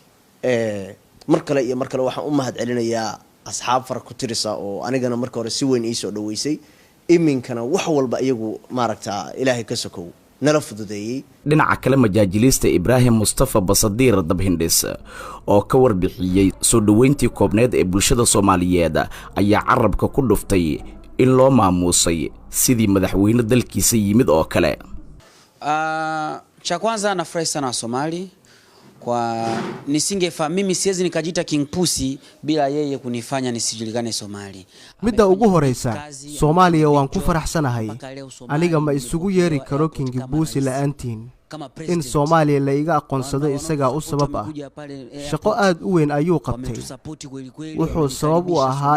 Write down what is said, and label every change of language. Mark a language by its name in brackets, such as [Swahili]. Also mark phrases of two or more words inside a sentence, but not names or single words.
[Somali] mar kale waxaan u mahad celinayaa asxaab far ku tirisa oo anigana marka hore si weyn ii soo dhaweysay iminkana wax walba iyagu maaragtaa Ilaahay ka sokow nala fududeeyay. dhinaca kale majaajilista Ibrahim Mustafa Basadiir Dabhindis oo ka warbixiyay soo dhaweyntii koobneed ee bulshada Soomaaliyeed ayaa carabka ku dhuftay in loo maamuusay sidii madaxweyne dalkiisa yimid oo kale. [Swahili] Cha kwanza nafurahi sana Somali kwa mimi siwezi nikajita King Pusi bila yeye kunifanya nisijulikane Somali. [Somali] midda ugu horeysa Soomaaliya waan ku faraxsanahay aniga ma isugu yeeri karo King Pusi la'aantiin in Soomaaliya la iga aqoonsado isaga u sabab ah shaqo aad u weyn ayuu qabtay wuxuu sabab u ahaa